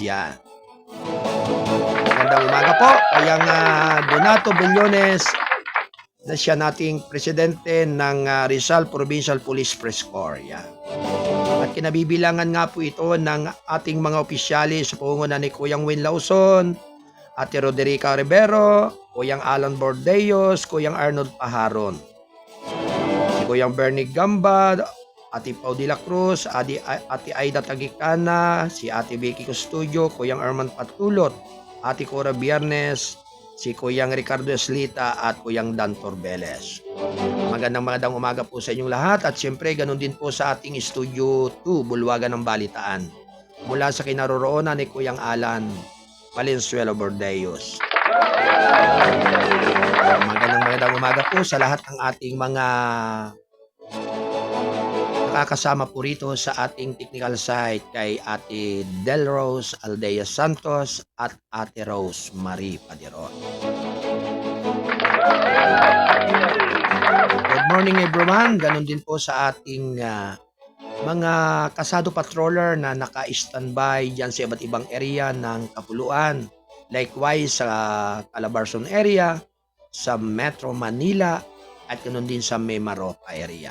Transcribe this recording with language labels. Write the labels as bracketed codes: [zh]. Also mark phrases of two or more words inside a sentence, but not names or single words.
[tl] Yan. Magandang umaga po. Kayang Donato Bellones na siya nating presidente ng Rizal Provincial Police First Corps. Yan. At kinabibilangan nga po ito ng ating mga opisyalis sa pangunguna ni Kuyang Win Lauson, Ate Roderica Rivero, Kuyang Alan Bordeos, Kuyang Arnold Paharon, si Kuyang Bernie Gamba, Ate Pau de la Cruz, Ate Aida Tagicana, si Ate Vicky Custodio, Kuyang Armand Patulot, Ate Cora Biernes, si Kuyang Ricardo Eslita at Kuyang Dan Torbeles. Magandang umaga po sa inyong lahat at siyempre ganun din po sa ating Studio 2, Bulwagan ng Balitaan. Mula sa kinaroroonan ni Kuyang Alan Valenzuela Bordeos. Magandang umaga po sa lahat ng ating mga makakasama po rito sa ating technical site kay Ate Delrose Aldea Santos at Ate Rose Marie Padiron. [en] Good morning everyone. [tl] Ganon din po sa ating mga kasado patroller na naka-standby dyan sa iba't ibang area ng Kapuluan. Likewise sa Calabarzon area, sa Metro Manila, at ganoon din sa Mimaropa area.